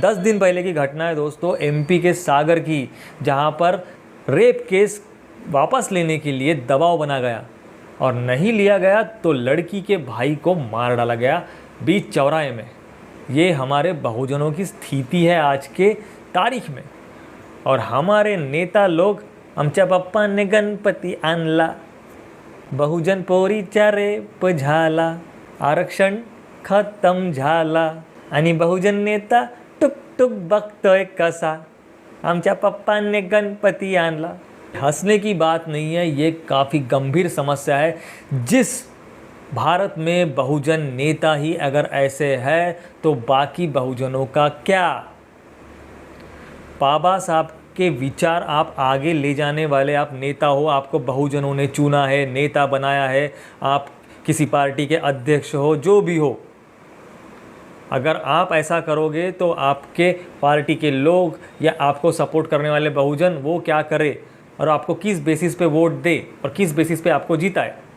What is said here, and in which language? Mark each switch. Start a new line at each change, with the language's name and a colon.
Hindi: 10 दिन पहले की घटना है दोस्तों, MP के सागर की, जहां पर रेप केस वापस लेने के लिए दबाव बना गया और नहीं लिया गया तो लड़की के भाई को मार डाला गया बीच चौराहे में। ये हमारे बहुजनों की स्थिति है आज के तारीख में। और हमारे नेता लोग,
Marathi: आमच्या बाप्पाने गणपती आणला, बहुजन पोरीच्या रेप झाला, आरक्षण खत्म झाला आणि बहुजन नेता टुक टुक बघतोय कसा, आमच्या पप्पाने गणपती आणला।
Hindi: हंसने की बात नहीं है, ये काफ़ी गंभीर समस्या है। जिस भारत में बहुजन नेता ही अगर ऐसे है तो बाकी बहुजनों का क्या। बाबा साहब के विचार आप आगे ले जाने वाले आप नेता हो, आपको बहुजनों ने चुना है, नेता बनाया है, आप किसी पार्टी के अध्यक्ष हो, जो भी हो, अगर आप ऐसा करोगे तो आपके पार्टी के लोग या आपको सपोर्ट करने वाले बहुजन वो क्या करे और आपको किस बेसिस पे वोट दे और किस बेसिस पे आपको जिताए।